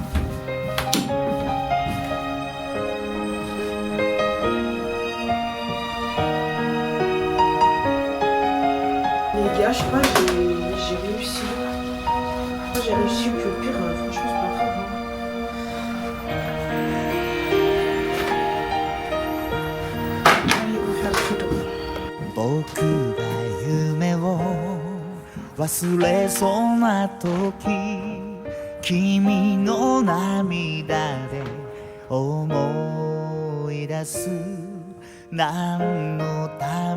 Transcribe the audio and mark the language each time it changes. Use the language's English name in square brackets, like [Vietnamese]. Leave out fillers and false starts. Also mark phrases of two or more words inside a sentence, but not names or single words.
[French] Les gars, je sais pas, j'ai réussi. J'ai réussi, puis au pire, franchement, c'est pas grave. Allez, on va faire des photos. [Japanese] 僕が夢を忘れそうな時君の涙で思い出す何のた